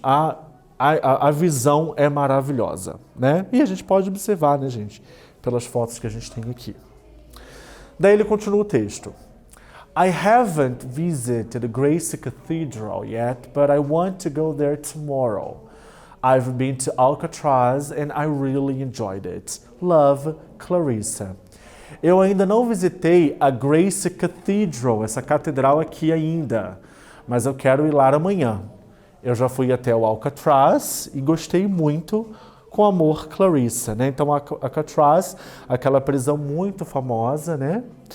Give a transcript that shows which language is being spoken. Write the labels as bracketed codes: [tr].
[pt] A visão é maravilhosa, né? E a gente pode observar, né, gente, pelas fotos que a gente tem aqui. Daí ele continua o texto. [en] I haven't visited Grace Cathedral yet, but I want to go there tomorrow. I've been to Alcatraz and I really enjoyed it. Love, Clarissa. [pt] Eu ainda não visitei a Grace Cathedral, essa catedral aqui ainda, mas eu quero ir lá amanhã. Eu já fui até o Alcatraz e gostei muito, com amor, Clarissa, né? Então, Alcatraz, aquela prisão muito famosa, né?